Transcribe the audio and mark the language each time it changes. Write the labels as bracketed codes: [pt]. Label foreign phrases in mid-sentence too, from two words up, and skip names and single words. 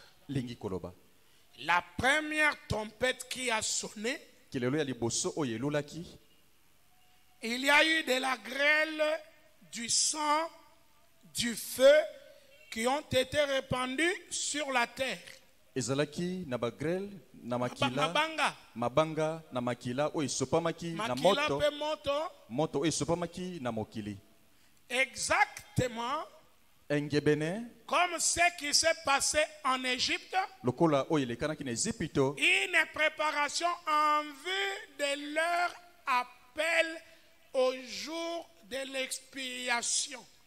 [fr] la première trompette qui a sonné, il y a eu de la grêle, du sang, du feu qui ont été répandus sur la terre. [ln] Mabanga na makila o isopamaki na moto o isopamaki na mokili. [fr] Exactement comme ce qui s'est passé en Égypte. Une préparation en vue de leur appel au jour de l'expiation.